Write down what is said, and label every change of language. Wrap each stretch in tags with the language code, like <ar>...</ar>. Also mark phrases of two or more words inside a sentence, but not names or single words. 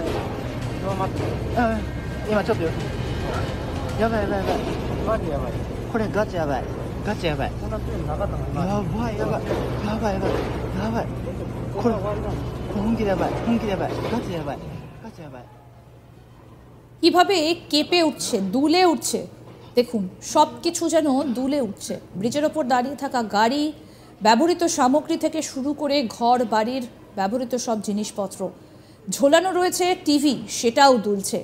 <ja>待って。うん。今ちょっとよ。やばいやばいやばい。マジやばい。これガチやばい。ガチやばい。こんな強いのなかったの今。やばいやばい。やばいやばい。やばい。これ本気でやばい。本気でやばい。ガチやばい。ガチやばい。</ja> <bn>কিভাবে কেঁপে উঠছে, দুলে উঠছে, দেখুন সব কিছু যেন দুলে উঠছে। ব্রিজের ওপর দাঁড়িয়ে থাকা গাড়ি, ব্যবহৃত সামগ্রী থেকে শুরু করে ঘর বাড়ির ব্যবহৃত সব জিনিসপত্র, ঝোলানো রয়েছে টিভি, সেটাও দুলছে।</bn>